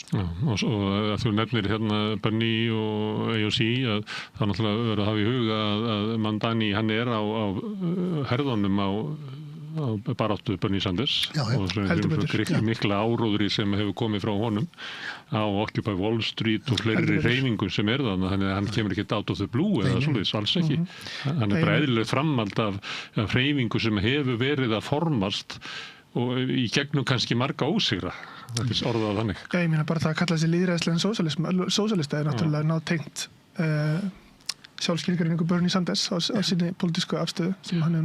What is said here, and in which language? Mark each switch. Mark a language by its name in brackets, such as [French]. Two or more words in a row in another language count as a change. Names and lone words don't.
[Icelandic] Og að þú nefnir Bernie og AOC að það náttúrulega verður að hafa í huga að Mandani hann er á herðunum á baráttu Bernie Sanders og mikla áróðri sem hefur komið frá honum á Occupy Wall Street og fleiri hreyfingum sem þannig að hann kemur ekki [English] out of the blue [Icelandic] eða svoleiðis, alls ekki. Hann er bara eðlileg framhald af hreyfingu sem hefur verið að formast og í gegnum kannski marga ósigra. Þetta er orðað þannig. Já, ég meina bara það að kalla þessi lýðræðislegan sósíalista er náttúrulega nátengt sjálfskilgreiningu Bernie Sanders á sinni pólitísku afstöðu sem hann